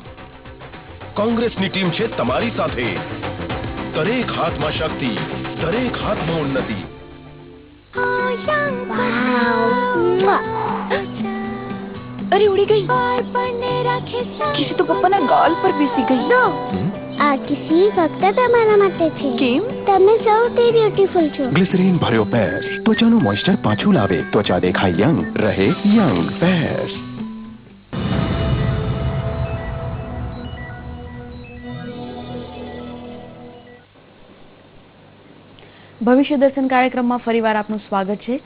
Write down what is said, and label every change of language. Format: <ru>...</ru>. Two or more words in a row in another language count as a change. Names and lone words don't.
<gu>કોંગ્રેસની ટીમ છે તમારી સાથે। દરેક હાથમાં શક્તિ, દરેક હાથમાં ઉન્નતિ। અરે ઉડી ગઈ। કિસી તો પપ્પાના ગાલ પર બેસી ગઈ। આ કિસી ફક્ત તમારા માટે છે। કેમ? તમે સૌથી બ્યુટીફુલ છો। ગ્લિસરીન ભર્યો પેર્સ ત્વચાનું મોઇસ્ચર પાછું લાવે, ત્વચા દેખાય યંગ, રહે યંગ। પેર્સ। ભવિષ્ય દર્શન કાર્યક્રમમાં ફરીવાર આપનું સ્વાગત છે।</gu>